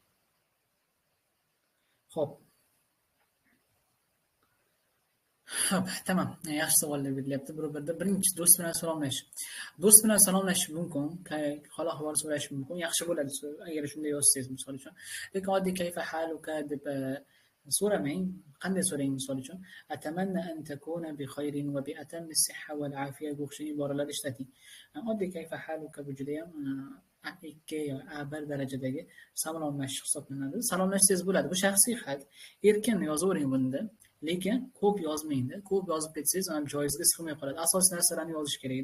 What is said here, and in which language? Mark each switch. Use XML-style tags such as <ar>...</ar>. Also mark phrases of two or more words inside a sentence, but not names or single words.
<uz>Xo'p. Xo'p, tamam. Yaxshi savollar berilyapti. Bir-birda birinchi do'st bilan salomlash. Do'st bilan salomlashish mumkin, hol ahvol so'rash mumkin. Yaxshi bo'ladi agar shunday yozsangiz, misol uchun. Lekin oddiy</uz> <ar>كيف حالك</ar> <uz>deb so'ramang. Qanday so'rang, misol uchun?</uz> <ar>أتمنى أن تكون بخير وبأتم الصحة والعافية</ar> <uz>o'xshagan iboralar ishlating. Oddiy</uz> <ar>كيف حالك</ar> <uz>bu juda ham A2 yo A1 darajadagi salomlashish hisoblanadi. Salomlashsangiz bo'ladi. Bu shaxsiy xat. Erkin yozavering bunda. Lekin ko'p yozmangda. Ko'p yozib ketsangiz ham joyingizga sig'may qoladi. Asosiy narsalarni yozish kerak-da.</uz>